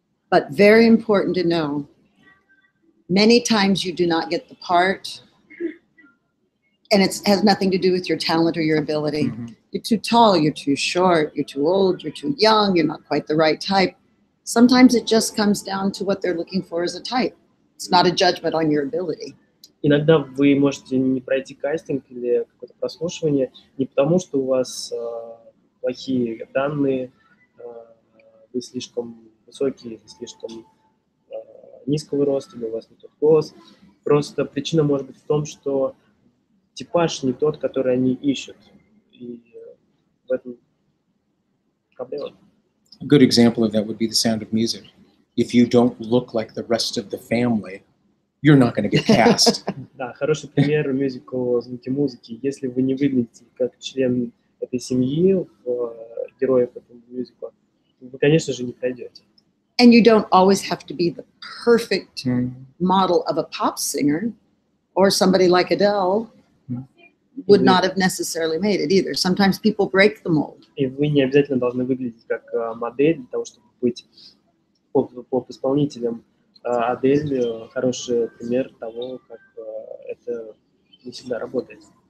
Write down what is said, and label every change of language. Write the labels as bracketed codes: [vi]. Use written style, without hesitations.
[en] But very important to know, many times you do not get the part, and it has nothing to do with your talent or your ability. Mm-hmm. You're too tall, you're too short, you're too old, you're too young, you're not quite the right type. Sometimes it just comes down to what they're looking for as a type. It's not a judgment on your ability. [ru] Иногда вы можете не пройти кастинг или какое-то прослушивание не потому, что у вас плохие данные, вы слишком высокие, слишком низкого роста, или у вас не тот голос. Просто причина может быть в том, что типаж не тот, который они ищут. И в этом проблема. [en] A good example of that would be The Sound of Music. If you don't look like the rest of the family, you're not going to get cast. [ru] Да, хороший пример мюзикл «Звуки музыки». Если вы не выглядите как член этой семьи, героев этого мюзикла, вы, конечно же, не пройдете. [en] And you don't always have to be the perfect model of a pop singer, or somebody like Adele would not have necessarily made it either. Sometimes people break the mold. [ru] И вы не обязательно должны выглядеть как модель для того, чтобы быть поп-исполнителем. Адель – хороший пример того, как это не всегда работает.